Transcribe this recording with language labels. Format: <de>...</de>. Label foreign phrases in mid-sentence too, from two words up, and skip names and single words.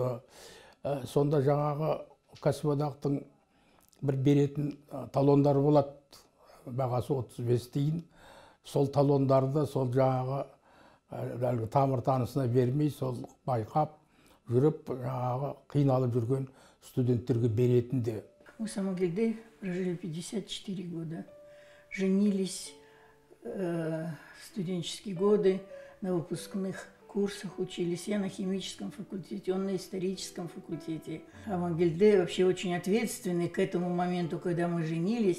<kk>Сонда жаңағы кәсіподақтың бір беретін талондары болады, бағасы 35 тиын. Сол талондарды сол жаңағы тамыр танысына бермей, сол байқап жүріп, жаңағы қиналып жүрген студенттерге беретін де.</kk> <ru>Мы с Амангелдой прожили 54 года. Женились в студенческие годы, на выпускных курсах учились. Я на химическом факультете, он на историческом факультете. Амангелде вообще очень ответственный к этому моменту, когда мы женились.</ru>